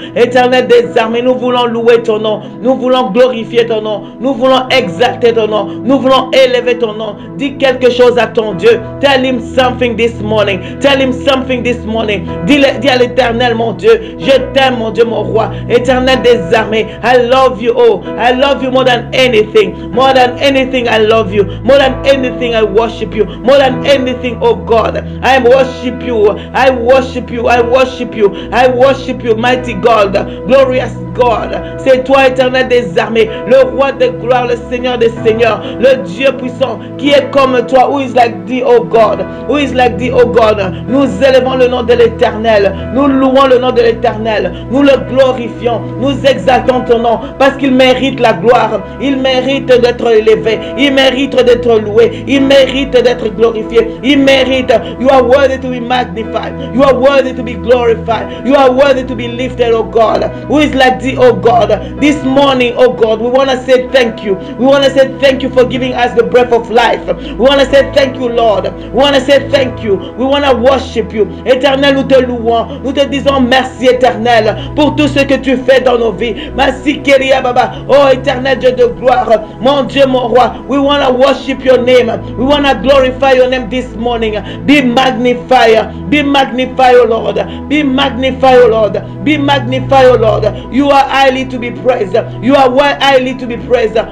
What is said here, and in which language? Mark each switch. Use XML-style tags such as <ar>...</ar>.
<fr>Éternel des armées, nous voulons louer ton nom. Nous voulons glorifier ton nom. Nous voulons exalter ton nom. Nous voulons élever ton nom. Dis quelque chose à ton Dieu.</fr> <en>Tell him something this morning. Tell him something this morning.</en> <fr>Dis à l'Éternel, mon Dieu, je t'aime, mon Dieu, mon roi. Éternel des armées,</fr> <en>I love you, oh. I love you more than anything. More than anything, I love you. More than anything, I worship you. More than anything, oh God, I worship you. I worship you. I worship you. I worship you, mighty God, glorious God.</en> <fr>C'est toi, Éternel des armées, le roi de gloire, le Seigneur des seigneurs, le Dieu puissant qui est comme toi.</fr> <en>Who is like thee, O God? Who is like thee, O God?</en> <fr>Nous élevons le nom de l'Éternel. Nous louons le nom de l'Éternel. Nous le glorifions. Nous exaltons ton nom parce qu'il mérite la gloire. Il mérite d'être élevé. Il mérite d'être loué. Il mérite d'être glorifié. Il mérite.</fr> <en>You are worthy to be magnified. You are worthy to be glorified. You are worthy to be lifted, O God. Who is like thee, O God? This morning, O God, we want to say thank you. We want to say thank you for giving us the breath of life. We want to say thank you, Lord. We want to say thank you. We want to worship you.</en> <fr>Éternel, nous te louons. Nous te disons merci, Éternel, pour tout ce que tu fais dans nos vies. Merci, Kéria Baba. Oh, Éternel Dieu de gloire. Mon Dieu, mon roi.</fr> <en>We want to worship your name. We want to glorify your name this morning. Be magnified. Be magnified, O Lord. Be magnified, O Lord. Be magnified, O Lord. You are highly to be praised. You are well highly to be praised.</en>